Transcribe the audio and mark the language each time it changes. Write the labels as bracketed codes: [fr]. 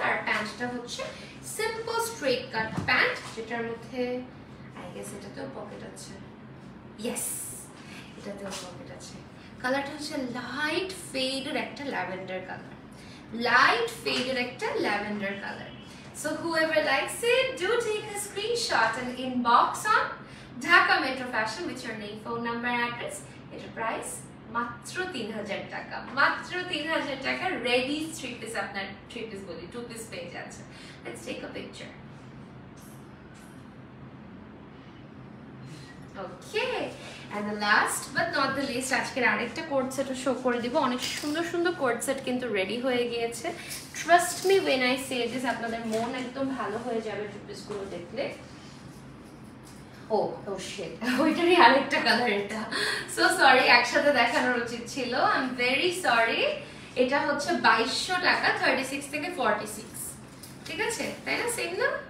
[bn] আর প্যান্টটা হচ্ছে simple straight কাট pant, যেটার মধ্যে আই গেস এটাতেও পকেট আছে। ইয়েস, এটাতেও পকেট আছে। কালারটা হচ্ছে লাইট ফেডের একটা ল্যাভেন্ডার কালার, লাইট ফেডের একটা lavender colour. [en] So whoever likes it, do take a screenshot and inbox on Dhaka Metro Fashion with your name, phone number, and address. [bn] এটার price মাত্র 3000 টাকা, মাত্র 3000 টাকা। রেডি 3 পিস, আপনার 3 পিস বলি 2 piece পেয়ে যাচ্ছে। [en] Let's take a picture. Okay, and the last but not the least, [bn] আজকের আরেকটা কোট সেটও শো করে দিব। অনেক সুন্দর সুন্দর কোট সেট কিন্তু রেডি হয়ে গিয়েছে। [en] trust me when I say this, [bn] আপনাদের মন একদম ভালো হয়ে যাবে 2 পিসগুলো দেখলে। ও শিট, ওইটারই আরেকটা কালার এটা। সো সরি, একসাথে দেখানোর উচিত ছিল। I am very sorry. এটা হচ্ছে 2200 টাকা, 36 থেকে 46, ঠিক আছে? তাই না? সেম না?